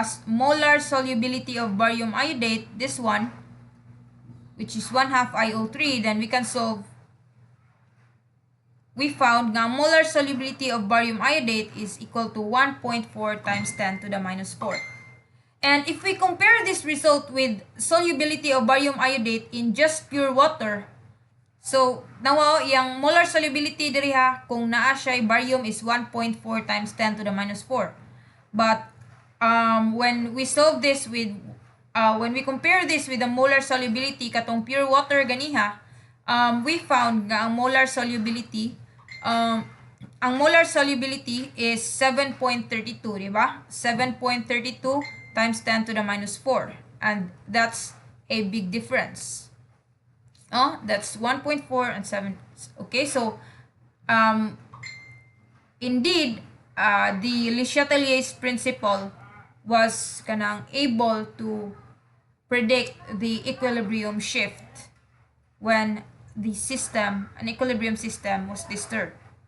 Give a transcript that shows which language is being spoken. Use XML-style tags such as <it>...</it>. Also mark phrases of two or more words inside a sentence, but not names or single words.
<en>Molar solubility of barium iodate, this one, which is 1/2 IO3, then we can solve. We found nga molar solubility of barium iodate is equal to 1.4 times 10 to the minus 4. And if we compare this result with solubility of barium iodate in just pure water, so,</en> <ceb>nawa yung</ceb> <en>molar solubility</en> <ceb>diri ha, kung naa siya</ceb> <en>barium is 1.4 times 10 to the minus 4. But when we solve this with when we compare this with the molar solubility katong pure water ganiha, we found</en> <ceb>nga ang</ceb> <en>molar solubility is 7.32, di ba? 7.32 times 10 to the minus 4. And that's a big difference. Oh, that's 1.4 and 7. Okay, so um, indeed, the Le Chatelier's principle was kanang able to predict the equilibrium shift when an equilibrium system was disturbed.</en>